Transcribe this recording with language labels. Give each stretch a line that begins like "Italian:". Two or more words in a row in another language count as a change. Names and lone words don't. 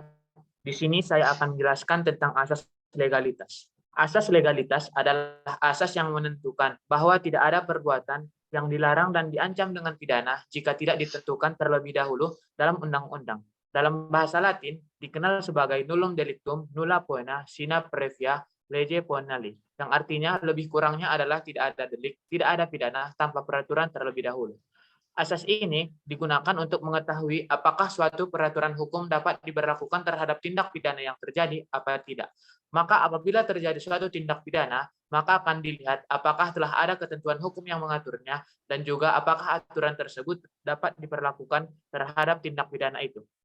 Indonesian: Di sini saya akan menjelaskan tentang asas legalitas. Asas legalitas adalah asas yang menentukan bahwa tidak ada perbuatan yang dilarang dan diancam dengan pidana jika tidak ditentukan terlebih dahulu dalam undang-undang. Dalam bahasa Latin dikenal sebagai
Latin: nullum delictum nulla poena sine previa lege penali,
Indonesian: yang artinya lebih kurangnya adalah tidak ada delik, tidak ada pidana tanpa peraturan terlebih dahulu. Asas ini digunakan untuk mengetahui apakah suatu peraturan hukum dapat diberlakukan terhadap tindak pidana yang terjadi apa tidak. Maka apabila terjadi suatu tindak pidana, maka akan dilihat apakah telah ada ketentuan hukum yang mengaturnya dan juga apakah aturan tersebut dapat diberlakukan terhadap tindak pidana itu.